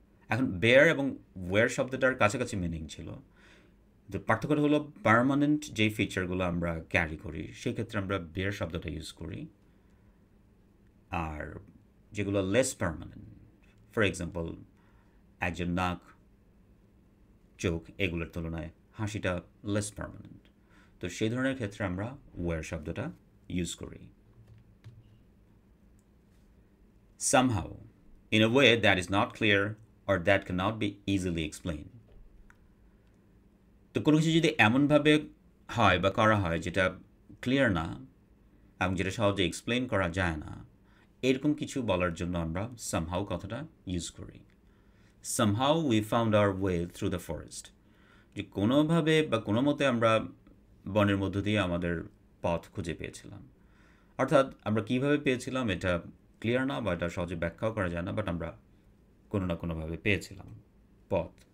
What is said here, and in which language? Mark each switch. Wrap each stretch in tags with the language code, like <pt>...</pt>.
<bn>এখন বেয়ার এবং ওয়ার শব্দটার কাছাকাছি মিনিং ছিল, তো পার্থক্যটা হলো পার্মানেন্ট যেই ফিচারগুলো আমরা ক্যারি করি সেই ক্ষেত্রে আমরা বেয়ার শব্দটা ইউজ করি, আর যেগুলো লেস পার্মানেন্ট, ফর এক্সাম্পল একজন নাক, চোখ, এগুলোর তুলনায় হাসিটা লেস পার্মানেন্ট, তো সেই ধরনের ক্ষেত্রে আমরা ওয়ার শব্দটা ইউজ করি।</bn> <en>Somehow, in a way that is not clear or that cannot be easily explained.</en> <bn>তো কোনো কিছু যদি এমনভাবে হয় বা করা হয় যেটা ক্লিয়ার না এবং যেটা সহজে এক্সপ্লেন করা যায় না, এরকম কিছু বলার জন্য আমরা সামহাউ কথাটা ইউজ করি।</bn> <en>somehow we found our way through the forest,</en> <bn>যে কোনোভাবে বা কোনো মতে আমরা বনের মধ্য দিয়ে আমাদের পথ খুঁজে পেয়েছিলাম, অর্থাৎ আমরা কীভাবে পেয়েছিলাম এটা ক্লিয়ার না বা এটা সহজে ব্যাখ্যাও করা যায় না, বাট আমরা কোনো না কোনোভাবে পেয়েছিলাম পথ।</bn>